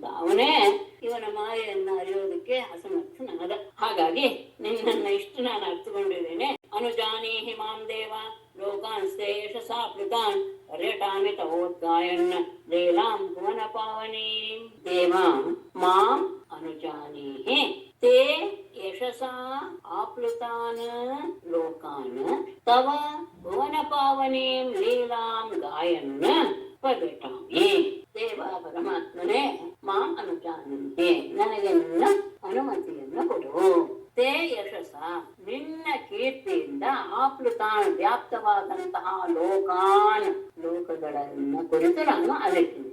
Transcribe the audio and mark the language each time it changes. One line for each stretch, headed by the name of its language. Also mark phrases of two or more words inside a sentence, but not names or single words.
Kannada: ಅವನೇ ಇವನ ಮಾಯೆಯನ್ನ ಅರಿಯೋದಕ್ಕೆ ಅಸಮರ್ಥನಾದ. ಹಾಗಾಗಿ ನಿನ್ನನ್ನ ಇಷ್ಟು ನಾನು ಅರ್ಥಕೊಂಡಿದ್ದೇನೆ.
Sanskrit: ಅನುಜಾನೀಹಿ ಮಾಂ ದೇವ ಲೋಕಾನ್ಸ್ತೆ ಯಶಸಾ ಪ್ಲುತಾನ್ ಪರ್ಯಟಾಮಿ ತವೋದ್ಗಾಯನ್ ಲೀಲಾಂ ಭುವನ ಪಾವನೀಂ. ದೇವಾಂ ಮಾಂ ಅನುಜಾನೀಹಿ ತೇ ಯಶಸಾ ಆಪ್ಲುತಾನ್ ಲೋಕಾನ್ ತವ ಭುವನ ಪಾವನೀಂ ಲೀಲಾಂ ಗಾಯನ್ ಪರ್ಯಟಾಮಿ.
Kannada: ದೇವ ಪರಮಾತ್ಮನೇ
Sanskrit: ಮಾಂ ಅನುಜಾನಂತೆ,
Kannada: ನನಗೆ ನಿನ್ನ ಅನುಮತಿಯನ್ನು ಕೊಡು.
Sanskrit: ತೇ ಯಶಸ,
Kannada: ನಿನ್ನ ಕೀರ್ತಿಯಿಂದ ಆಪ್ಲುತಾನ್ ವ್ಯಾಪ್ತವಾದಂತಹ ಲೋಕಾನ್ ಲೋಕಗಳನ್ನ ಕುರಿತು ನಾನು ಅಲಿತೀನಿ.